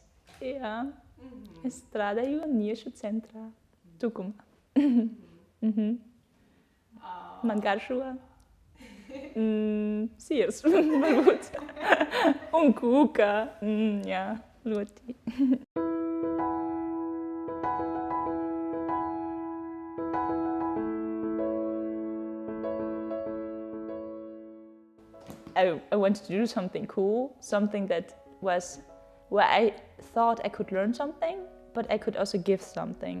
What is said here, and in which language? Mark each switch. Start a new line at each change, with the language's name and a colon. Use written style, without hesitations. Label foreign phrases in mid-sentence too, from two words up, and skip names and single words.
Latvian: Jā. Es strādāju Jauniešu centrā. Tukuma. Man garšo siers, varbūt. Un kūka. Jā, ļoti.
English: I wanted to do something cool, something that was where I thought I could learn something, but I could also give something.